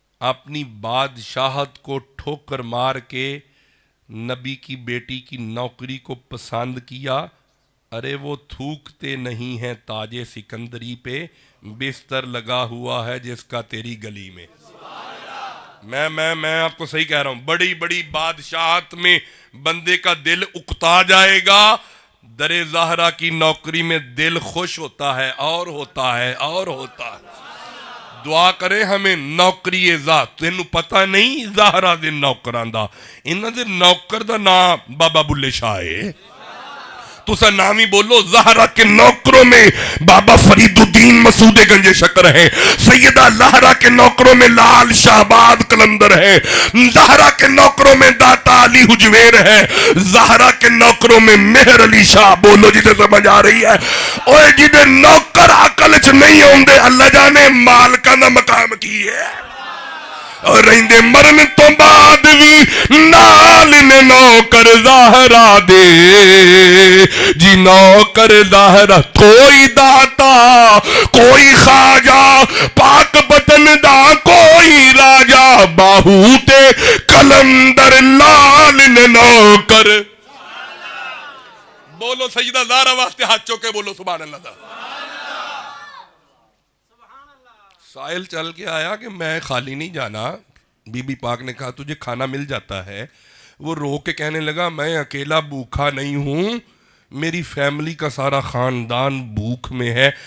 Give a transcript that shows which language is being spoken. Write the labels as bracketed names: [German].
[Urdu] اپنی بادشاہت کو ٹھوکر مار کے نبی کی بیٹی کی نوکری کو پسند کیا۔ ارے وہ تھوکتے نہیں ہیں تاج سکندری پہ، بستر لگا ہوا ہے جس کا تیری گلی میں۔ میں آپ کو صحیح کہہ رہا ہوں، بڑی بڑی بادشاہت میں بندے کا دل اکتا جائے گا، در زہرا کی نوکری میں دل خوش ہوتا ہے اور ہوتا ہے اور ہوتا ہے۔ دعا کرے ہمیں نوکری ذات. [Punjabi] تینوں پتہ نہیں زہرا دے نوکراں دا, انہاں دے نوکر دا نام بابا بلے شاہ ہے. تسا نامی بولو. [Urdu] زہرا کے نوکروں میں بابا فرید الدین مسعود گنج شکر ہے, سیدہ زہرا کے نوکروں میں لال شہباز قلندر ہے, زہرا کے نوکروں میں داتا علی حجویر ہے, زہرا کے نوکروں میں مہر علی شاہ. بولو جسے سمجھ آ رہی ہے. [Punjabi] اوے جدے نوکر عقل چ نہیں ہوندے اللہ جانے مالکاں دا مقام کی ہے. اور رہندے مرن تو بعد بھی نال نے نوکر زہرا دے جی, نوکر زہرا کوئی داتا کوئی خواجہ پاک بدن دا کوئی راجہ, باہو تے کلندر لال نے نوکر. [Urdu] بولو سیدہ زہرا واسطے ہاتھ چوکے بولو سبحان اللہ دا. سائل چل کے آیا کہ میں خالی نہیں جانا. بی بی پاک نے کہا تجھے کھانا مل جاتا ہے. وہ رو کے کہنے لگا میں اکیلا بھوکا نہیں ہوں, میری فیملی کا سارا خاندان بھوک میں ہے.